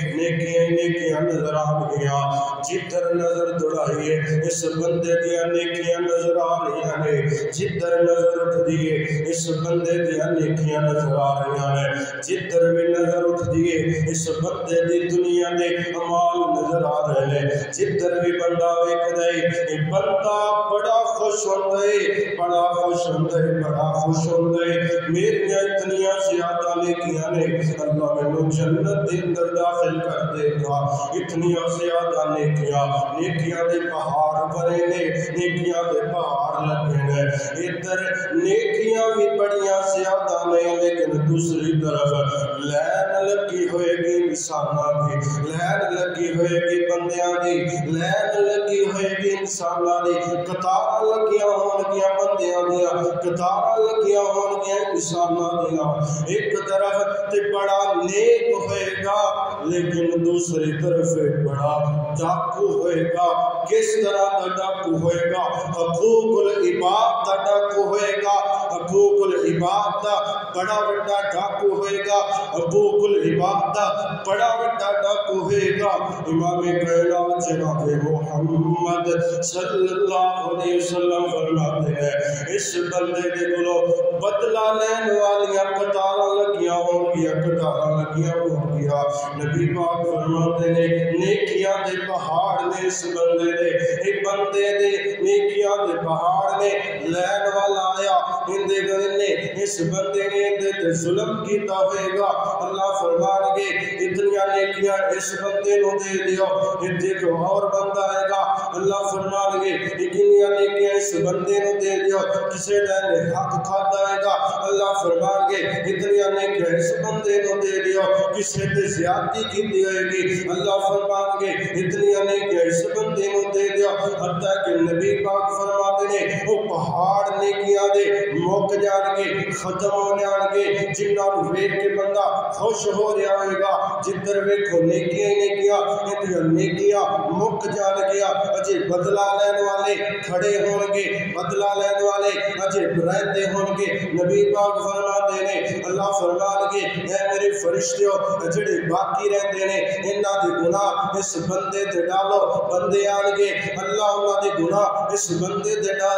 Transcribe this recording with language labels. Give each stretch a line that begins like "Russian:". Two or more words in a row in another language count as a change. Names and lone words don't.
Punjabi: نیکیاں نظر آ گیا، جدھر نظر دوڑائیے اس بندے دیاں نیکیاں نظر آ رہی ہیں، جدھر نظر اٹھ دیئے اس بندے دیاں نیکیاں نظر آ رہی ہیں، جدھر بھی نظر اٹھ دیئے اس بندے دی دنیا دے عمال نظر آ رہے ہیں، جدھر بھی بندہ ویکھ دے بندہ بڑا خوش ہوندے، بڑا خوش ہوندے، بڑا خوش ہوندے، میریاں اتنیاں زیادہ نیکیاں نے، اللہ میں جنت دے اندر داخل کر دے گا، اتنیاں زیادہ نیکیاں دے پہاڑ بنے نے، نیکیاں دے پہاڑ لگے نے، ادھر نیکیاں بھی بڑیاں زیادہ نہیں، لیکن دوسری طرف لین لگی ہوئے گی انساناں دی، لین لگی ہوئے گی بندیاں دی، لین لگی ہوئے گی انساناں دی، قطار لگیاں ہون گیا بندیاں دیا، قطار لگیاں ہون گیا انساناں دیا، ایک طرف تے بڑا نیک ہوئے گا لیکن دوسری طرف بڑا ڈاکو ہوئے گا، کس طرح دا ڈاکو ہوئے گا، حقوق العباد دا ڈاکو ہوئے گا، حقوق العباد دا بڑا بڑا ڈاکو ہوئے گا، حقوق العباد دا بڑا بڑا ڈاکو ہوئے گا۔ امام کائنات جناب محمد
Arabic: صلی اللہ علیہ وسلم
Punjabi: فرماتے ہیں اس بندے دے کولوں بدلہ لین والیاں قطاراں لگیاں ہون گیا، قطاراں لگیاں ہون گیا،
Urdu: نبی پاک فرماتے ہیں
Punjabi: نیکیاں دے پہاڑ نے اس بندے دے، ایک بندے دے نیکیاں دے پہاڑ نے، لین والا آیا اندے گرنے اس بندے نے اندے تے ظلم کیتا ہوئے گا، اللہ فرمان گے اتنیاں نیکیاں اس بندے نو دے دیو، اندے کو اور بندہ آئے گا، اللہ فرمان گے اتنیاں نیکیاں اس بندے نو دے دیو، کسے نے حق کھاتا آئے گا، اللہ فرمان گے اتنیاں نیکیاں اس بندے نو دے دیو، کسے تے زیادتی کی ہوئے گی، اللہ فرمان گے اتنیاں نیکیاں اس بندے نو دے دیو،
Urdu: حتیٰ کہ نبی پاک فرماتے ہیں وہ پہاڑ
Punjabi: نیکیاں دے موک جان کے ختم ہو جان کے، جنہاں ویکھ کے بندہ خوش ہو رہا ہوئے گا، جدھر ویکھو نیکیاں نیکیاں، اتنیاں نیکیاں مک جان گیا، اجے بدلہ لین والے کھڑے ہون گے، بدلہ لین والے اجے رہتے ہون گے،
Urdu: نبی پاک فرماتے ہیں
Punjabi: اللہ فرمان گے اے میرے فرشتیوں جڑے باقی رہتے ہیں انہاں دے گناہ اس بندے تے ڈالو، بندے آن گے اللہ انہاں دے گناہ اس بندے تے ڈال